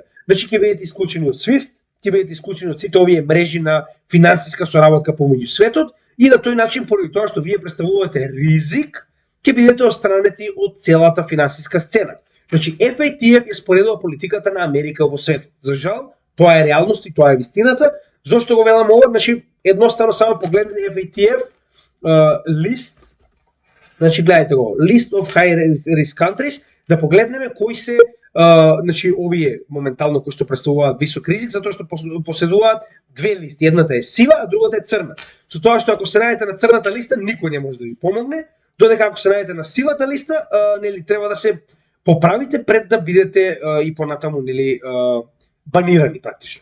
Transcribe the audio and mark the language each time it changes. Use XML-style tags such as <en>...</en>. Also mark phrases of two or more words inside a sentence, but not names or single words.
<mk>Значи ќе бидете исклучени од SWIFT, ќе бидете исклучени од сите овие мрежи на финансиска соработка помеѓу светот и на тој начин поради тоа што вие представувате ризик, ќе бидете отстранети од целата финансиска сцена. Значи FATF е споредува политиката на Америка во светот. За жал, тоа е реалност и тоа е вистината. Зошто го велам ова? Значи едноставно само погледнете FATF лист. Значи гледајте го,</mk> <en>list of high risk countries,</en> <mk>да погледнеме кои се значи овие моментално кои што представуваат висок ризик, затоа што поседуваат две листи, едната е сива, а другата е црна. Со тоа што ако се најдете на црната листа, никој не може да ви помогне, додека ако се најдете на сивата листа, нели треба да се поправите пред да бидете и понатаму нели банирани практично.</mk>